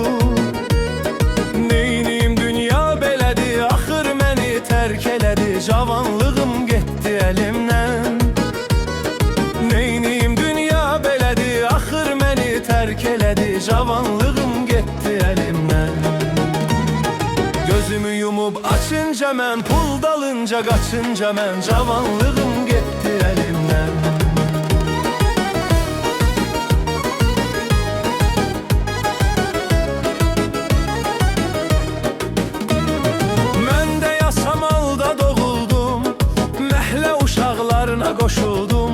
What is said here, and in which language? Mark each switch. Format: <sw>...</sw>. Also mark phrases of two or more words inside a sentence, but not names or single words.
<az>Neyniyim dünya beledi, axır məni terk eledi, cavanlığım gitti elimden. Neyniyim dünya beledi, axır məni terk eledi, cavanlığım gitti elimden. Gözümü yumup açınca mən, pul dalınca kaçınca mən, cavanlığım gitti elimden. Mən də yasamalda doğuldum, məhlə uşaqlarına qoşuldum.</az>